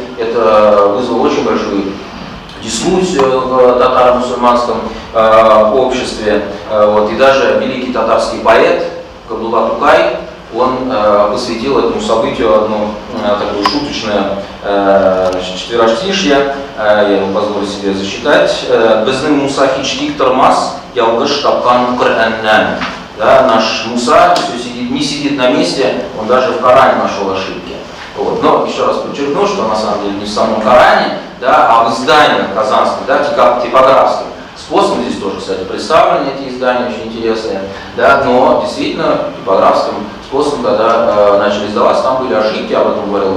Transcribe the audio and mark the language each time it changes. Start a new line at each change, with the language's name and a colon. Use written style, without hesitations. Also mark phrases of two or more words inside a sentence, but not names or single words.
Russian: Это вызвало очень большую дискуссию в татаро-мусульманском обществе. Вот. И даже великий татарский поэт Кабдулла Тукай, он посвятил этому событию одно такое шуточное четверостишье, я ему позволю себе зачитать.
Tatar: «Безным Муса хичтик тормаз, ялгыш тапкан Кор'аннан».
Russian: Да, наш Муса не сидит на месте, он даже в Коране нашел ошибки. Вот. Но еще раз подчеркну, что на самом деле не в самом Коране, да, а в изданиях казанских, да, типографских. Способом здесь тоже, кстати, представлены эти издания, очень интересные, да, но действительно типографским способом, когда начали издаваться, там были ошибки, об этом говорил